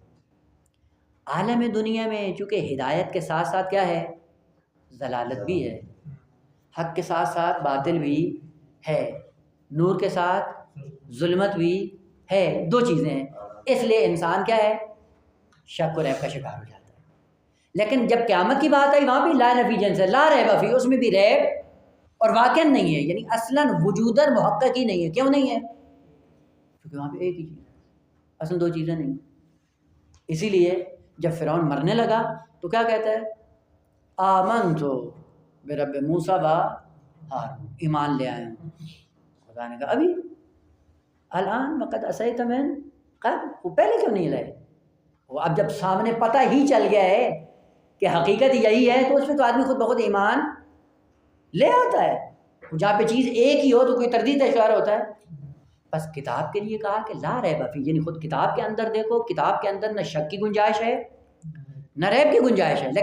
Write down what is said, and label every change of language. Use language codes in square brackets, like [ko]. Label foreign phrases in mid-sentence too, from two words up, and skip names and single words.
[ur] عالم دنیا میں چونکہ ہدایت کے ساتھ ساتھ کیا ہے، ضلالت بھی ہے، حق کے ساتھ ساتھ باطل بھی ہے، نور کے ساتھ ظلمت بھی ہے، دو چیزیں ہیں. اس لیے انسان کیا ہے، شک و ریب کا شکار ہو جاتا ہے. لیکن جب قیامت کی بات آئی وہاں بھی لا نفی جنس ہے، [ar] لا ریب فی، [ur] اس میں بھی ریب اور واقع نہیں ہے، یعنی اصلاً وجوداً محقق ہی نہیں ہے. کیوں نہیں ہے؟ کیونکہ وہاں پہ ایک ہی چیز، اصل دو چیزیں نہیں. اسی لیے جب فرعون مرنے لگا تو کیا کہتا ہے، [ar] آمنت برب موسیٰ و ہارون، [ur] ایمان لے آئے ہوں. خدا نے کہا ابھی [ar] الان وقد عصیت من قبل، [ur] وہ پہلے کیوں نہیں لائے؟ وہ اب جب سامنے پتہ ہی چل گیا ہے کہ حقیقت یہی ہے تو اس پہ تو آدمی خود بخود ایمان لے آتا ہے. جہاں پہ چیز ایک ہی ہو تو کوئی تردید کا شکار ہوتا ہے. بس کتاب کے لیے کہا کہ [ar] لا ریب فیہ، [ur] یعنی خود کتاب کے اندر دیکھو، کتاب کے اندر نہ شک کی گنجائش ہے نہ ریب کی گنجائش ہے.